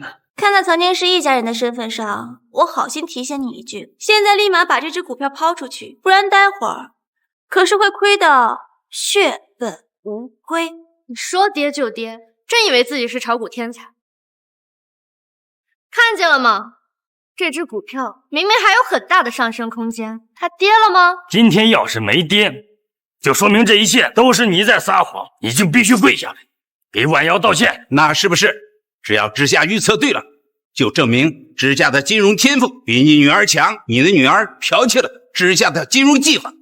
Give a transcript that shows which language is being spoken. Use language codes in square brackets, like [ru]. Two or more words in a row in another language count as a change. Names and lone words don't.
[zh] 看在曾經是一家人的身份上，我好心提醒你一句，現在立馬把這隻股票拋出去，不然待會兒可是會虧得血本無歸。你說跌就跌，真以為自己是炒股天才？看見了嗎？這隻股票明明還有很大的上升空間，它跌了嗎？今天要是沒跌，就說明這一切都是你在撒謊，你就必須跪下來給婉瑤道歉。那是不是只要知夏預測對了，就證明知夏的金融天賦比你女兒強，你的女兒剽竊了知夏的金融計劃？